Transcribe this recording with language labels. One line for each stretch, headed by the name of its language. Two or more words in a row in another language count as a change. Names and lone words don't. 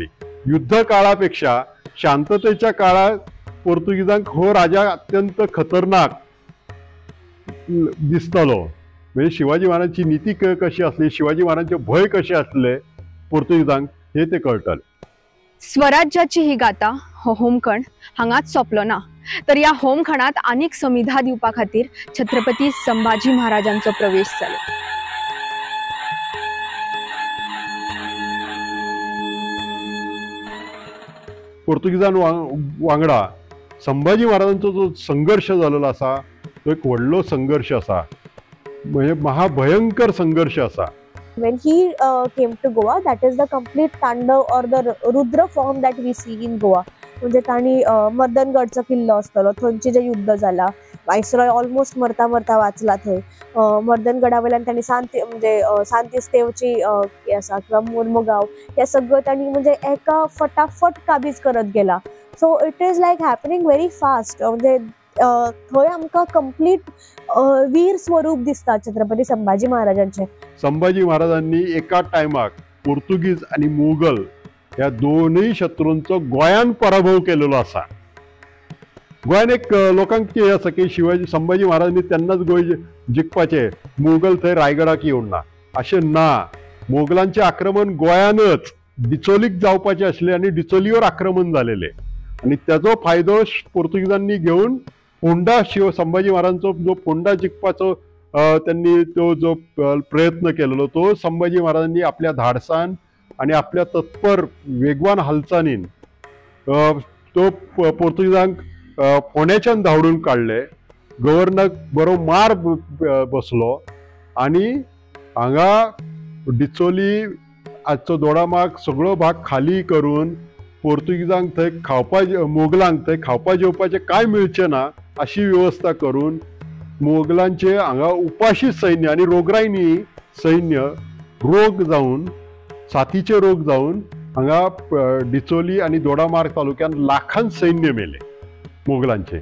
Konkani: युद्ध काळापेक्षा शांततेच्या काळात पोर्तुगीजांक हो राजा अत्यंत खतरनाक दिसतलो. म्हणजे शिवाजी महाराजांची नीती कशी असली, शिवाजी महाराजांचे भय कसे असले पोर्तुगीजांक हे ते कळटले. स्वराज्याची ही गाथा हो होमखंड हांगाच सोंपलो ना, तर या होमखंडात आनीक समिधा दिवपा खातीर छत्रपती संभाजी महाराजांचो प्रवेश जालो. पोर्तुगीजां वांगडा संभाजी महाराजांचो जो संघर्ष झालेलो आसा तो एक व्हडलो संघर्ष आसा, म्हणजे महाभयंकर संघर्ष आसा.
English: When he came to Goa, that is the complete Tandav or the Rudra form that we see in Goa.
Konkani: म्हणजे ताणी मर्दनगडचा किल्लो असतलो, थंयचे जे युद्ध जाला,
English: viceroy almost
Konkani: मरता वाचला थंय. मर्दनगडा वयल्यान ताणी सांतिस्तेवची आसा किंवा मोर्मुगांव हे सगळं ताणी म्हणजे एका फटाफट काबीज करत गेला.
English: So it is like happening very fast.
Konkani: म्हणजे थंय आमकां कंप्लीट वीर स्वरूप दिसता छत्रपती संभाजी महाराजांचे. संभाजी महाराजांनी एका टायमाक पोर्तुगीज आणि मुघल या दोन्ही शत्रूंचो गोंयान पराभव केलेलो असा. गोंयान एक लोकांक हे आसा की संभाजी महाराजांनी तेन्नाच गोंय जिखपाचे, मुघल थंय रायगडाक येवं ना अशें ना. मोगलांचे आक्रमण गोंयानच डिचोलीक जावपाचे आसले आणि डिचोलीवर आक्रमण झालेले आणि त्याचो फायदो पोर्तुगीजांनी घेऊन फोंडा संभाजी महाराजांचो जो फोंडा जिखपाचो त्यांनी तो जो प्रयत्न केलेलो तो संभाजी महाराजांनी आपल्या धाडसान आणि आपल्या तत्पर वेगवान हालचालीन तो पोर्तुगीजांक फोंड्याच्यान धांवडून काडले. गव्हर्नराक बरो मार बसलो आणि हांगा डिचोली आजचो दोडामार्ग सगळो भाग खाली करून पोर्तुगीजांक थंय मोगलांक थंय खावपा जेवपाचें कांय मेळचें ना अशी व्यवस्था करून मोगलांचे हांगा उपाशी सैन्य आनी रोगरायनी सैन्य रोग जावन साथीचे रोग जावन हांगा डिचोली आनी दोडामार्ग तालुक्यात लाखान सैन्य मेले मोगलांचे।